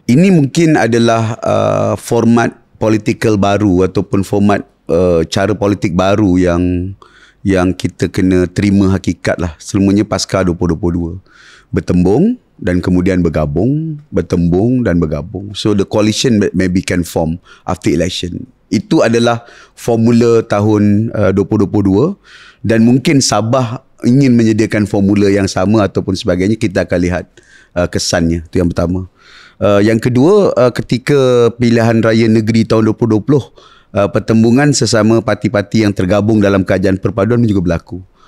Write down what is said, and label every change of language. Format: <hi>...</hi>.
<ms>Ini mungkin adalah format political baru ataupun format cara politik baru yang kita kena terima hakikat lah. Semuanya pasca 2022. Bertembung dan kemudian bergabung, bertembung dan bergabung.</ms> <en>So the coalition maybe can form after election.</en> <ms>Itu adalah formula tahun 2022 dan mungkin Sabah ingin menyediakan formula yang sama ataupun sebagainya. Kita akan lihat kesannya. Itu yang pertama. Yang kedua, ketika pilihan raya negeri tahun 2020, pertembungan sesama parti-parti yang tergabung dalam kajian perpaduan juga berlaku.</ms>